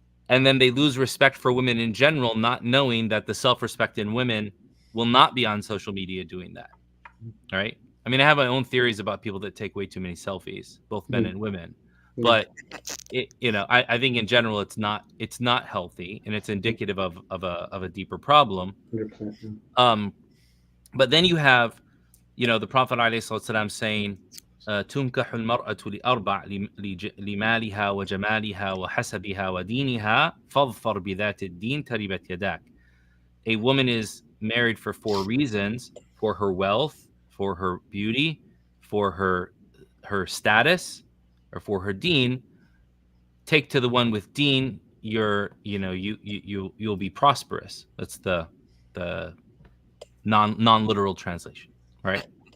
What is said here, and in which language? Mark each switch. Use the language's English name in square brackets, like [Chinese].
[English] And then they lose respect for women in general, not knowing that the self-respect in women will not be on social media doing that, right? I mean, I have my own theories about people that take way too many selfies, both men and women. But I think in general it's not healthy, and it's indicative of a deeper problem. 100%. But then you have, the Prophet ﷺ saying, [Arabic] تنكح المرأة لأربع لمالها وجمالها وحسبها ودينها فاظفر بذات الدين تربت يداك. [English] A woman is married for 4 reasons: for her wealth, for her beauty, for her status, or for her deen. Take to the one with deen, you'll be prosperous. That's the non-literal translation, right?